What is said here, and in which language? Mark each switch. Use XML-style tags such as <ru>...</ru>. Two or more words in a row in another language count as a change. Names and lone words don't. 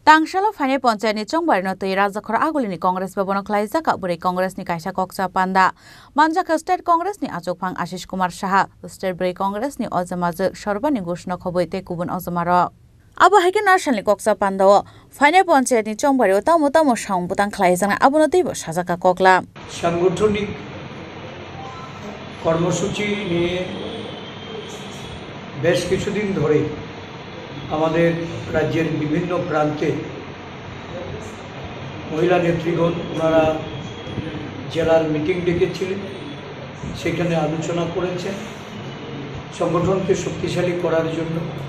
<trp>Tangshala Fane Ponchayni Chongbarino Tui Rajakhor Agulini Congress Babon Klaijaka Buri Congress ni Kaisa Koksa Panda Manjaka State Congress ni Achokphang Ashish Kumar Saha State Buri Congress ni Ozamazuk Shorbani Gushno Khoboite Kubun Ozamaro Abo Haike National Koksa Panda Fane Ponchayni Chongbario Tamo Tamo Shang Butang Klaijana Abonatibo Sajaka Kokla</trp> <bn>সাংগঠনিক কর্মসূচি নিয়ে বেশ কিছুদিন ধরে আমাদের রাজ্যের বিভিন্ন প্রান্তে মহিলা নেতৃগণ ওনারা জেলার মিটিং ডেকেছিলেন, সেখানে আলোচনা করেছেন সংগঠনকে শক্তিশালী করার জন্য।</bn>